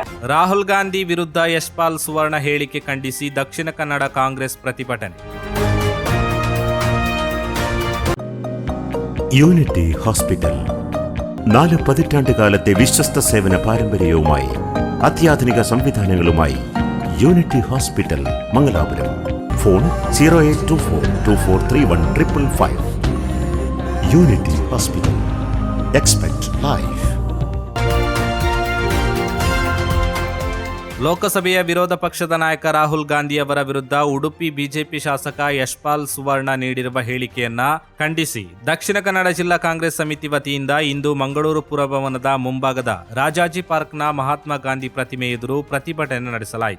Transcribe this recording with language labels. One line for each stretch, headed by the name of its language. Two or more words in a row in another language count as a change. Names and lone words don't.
Kannada: ರಾಹುಲ್ ಗಾಂಧಿ ವಿರುದ್ಧ ಯಶ್ಪಾಲ್ ಸುವರ್ಣ ಹೇಳಿಕೆ ಖಂಡಿಸಿ ದಕ್ಷಿಣ ಕನ್ನಡ ಕಾಂಗ್ರೆಸ್ ಪ್ರತಿಭಟನೆ.
Malayalam: യൂണിറ്റി ഹോസ്പിറ്റൽ 4 പതിറ്റാണ്ടുകാലത്തെ വിശ്വസ്ത സേവന പാരമ്പര്യവുമായി അത്യാധുനിക സംവിധാനങ്ങളുമായി യൂണിറ്റി ഹോസ്പിറ്റൽ മംഗലാപുരം. ഫോൺ 0824243155. യൂണിറ്റി ഹോസ്പിറ്റൽ.
English: expect life.
Kannada: ಲೋಕಸಭೆಯ ವಿರೋಧ ಪಕ್ಷದ ನಾಯಕ ರಾಹುಲ್ ಗಾಂಧಿ ಅವರ ವಿರುದ್ಧ ಉಡುಪಿ ಬಿಜೆಪಿ ಶಾಸಕ ಯಶ್ಪಾಲ್ ಸುವರ್ಣ ನೀಡಿರುವ ಹೇಳಿಕೆಯನ್ನ ಖಂಡಿಸಿ ದಕ್ಷಿಣ ಕನ್ನಡ ಜಿಲ್ಲಾ ಕಾಂಗ್ರೆಸ್ ಸಮಿತಿ ವತಿಯಿಂದ ಇಂದು ಮಂಗಳೂರು ಪುರಭವನದ ಮುಂಭಾಗದ ರಾಜಾಜಿ ಪಾರ್ಕ್ನ ಮಹಾತ್ಮ ಗಾಂಧಿ ಪ್ರತಿಮೆ ಎದುರು ಪ್ರತಿಭಟನೆ ನಡೆಸಲಾಯಿತು.